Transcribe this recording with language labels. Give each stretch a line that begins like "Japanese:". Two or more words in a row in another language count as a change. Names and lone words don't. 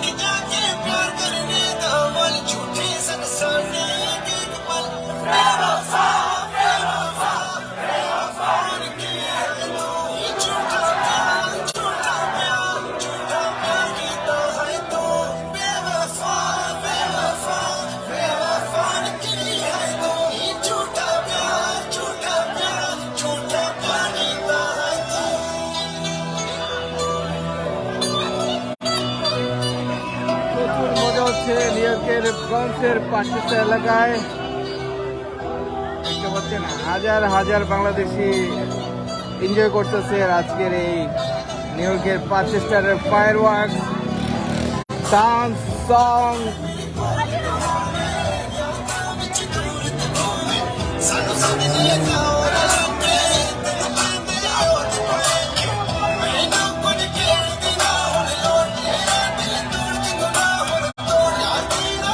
Punjabi: ਜਾ ਕੇ ਪਿਆਰ ਕਰਨੇ ਦਾ ਮਨ ਝੂਠੇ ਸੰਸਾਨੇ ਇੱਕ ਪਲ ਬੇਵਫਾ ਬੇਵਫਾ ਬੇਵਫਾ ਕੀ ਹੈ ਤੂੰ ਇਹ ਝੂਠਾ ਪਿਆਰ ਝੂਠਾ ਪਿਆਰ ਝੂਠਾ ਪਿਆਰ ਕੀਤਾ ਹੈ ਤੂੰ ਬੇਵਫਾ ਬੇਵਫਾ ਬੇਵਫਾ ਕੀ ਹੈ ਤੂੰ ਇਹ ਝੂਠਾ ਪਿਆਰ ਝੂਠਾ ਪਿਆਰ ਝੂਠਾ ਪਿਆਰ ਕੀਤਾ ਹੈ ਤੂੰ
Bangla: প্রচুর মজা হচ্ছে নিউ ইয়র্কের ব্রঞ্চের পার্চেস্টা এলাকায়। দেখতে পাচ্ছেন হাজার হাজার বাংলাদেশি এনজয় করতেছে আজকের এই নিউ ইয়র্কের পার্চেস্টারের ফায়ার ওয়ার্ক, ডান্স, সং।
Punjabi: ਸਾਨੂੰ ਸਾਹਮਣੇ ਆਉਣ ਲੱਗੇ ਤੈਨੂੰ ਮੈਂ ਮਿਲਾਉਂ ਤੇ ਮੈਨੂੰ ਕੁਝ ਕਹਿਣ ਨਾ ਹੁਣ ਲੋਟ ਮੇਰਾ ਦਿਲ ਤੋੜ ਕੇ ਗੁਨਾਹ ਹੁਣ ਤੋੜਿਆ ਤੇਰਾ